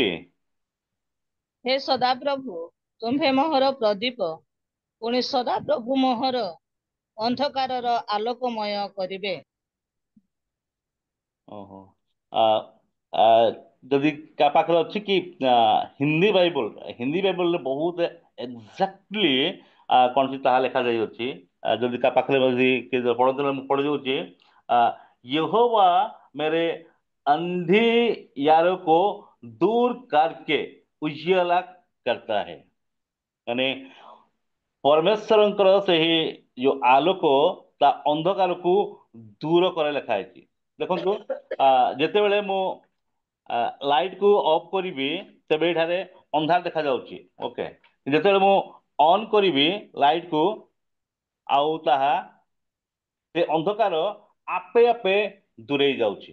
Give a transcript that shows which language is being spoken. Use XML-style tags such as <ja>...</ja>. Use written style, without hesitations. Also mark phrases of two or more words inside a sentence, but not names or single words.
<or>ହେ ସଦାପ୍ରଭୁ, ତୁମ୍ଭେ ମୋହର ପ୍ରଦୀପ, ପୁଣି ସଦାପ୍ରଭୁ ମୋହର ଅନ୍ଧକାରର ଆଲୋକମୟ କରିବେ। ଓହୋ, ଆ ଆ ଯଦି କାହା ପାଖରେ ଅଛି କି ହିନ୍ଦୀ ବାଇବଲ, ହିନ୍ଦୀ ବାଇବଲରେ ବହୁତ ଏକ୍ଜାକ୍ଟଲି କଣ ଅଛି ତାହା ଲେଖାଯାଇଅଛି। ଯଦି କାହା ପାଖରେ ଯଦି କିଏ ପଢୁଥିଲେ ମୁଁ ପଢି ଦଉଛି।</or> <hi>यहोवा मेरे अंधियारों को दूर करके उजियाला करता है।</hi> <or>ମାନେ ପରମେଶ୍ୱରଙ୍କର ସେହି ଯୋଉ ଆଲୋକ ତା ଅନ୍ଧକାରକୁ ଦୂର କରେ ଲେଖା ହେଇଛି। ଦେଖନ୍ତୁ ଯେତେବେଳେ ମୁଁ ଲାଇଟ୍ କୁ ଅଫ୍ କରିବି ତେବେ ଏଠାରେ ଅନ୍ଧାର ଦେଖାଯାଉଛି। ଓକେ, ଯେତେବେଳେ ମୁଁ ଅନ୍ କରିବି ଲାଇଟ୍ କୁ, ଆଉ ତାହା ସେ ଅନ୍ଧକାର ଆପେ ଆପେ ଦୂରେଇ ଯାଉଛି।</or>